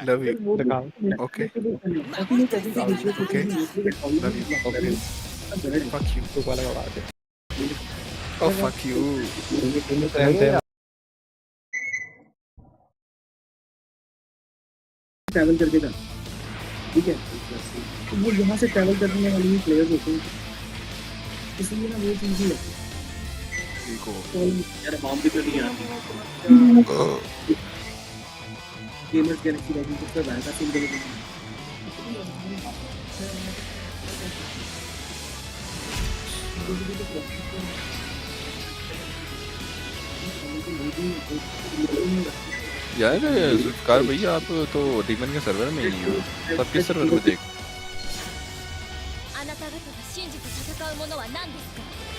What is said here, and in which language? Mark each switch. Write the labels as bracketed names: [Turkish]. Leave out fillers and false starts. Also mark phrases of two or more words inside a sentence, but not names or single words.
[English] Love you. Okay. Okay. Love you. Okay. Fuck you. Oh fuck you. [Hindi] ट्रैवल करके था, ठीक है, तो वो यहाँ से ट्रैवल करने वाले ही प्लेयर्स होते हैं, इसलिए ना वो चीज़ ही लगती है. यार बॉम्ब भी तो नहीं आती. गेमर्स गैलेक्सी लॉगिन को सब ऐसा सीन कर देते हैं. यार जुल्फकार भैया आप तो डीमन के सर्वर में ही नहीं हो. तो आप किस सर्वर में देख. [Japanese] あなた方が信じて戦うものは何ですか?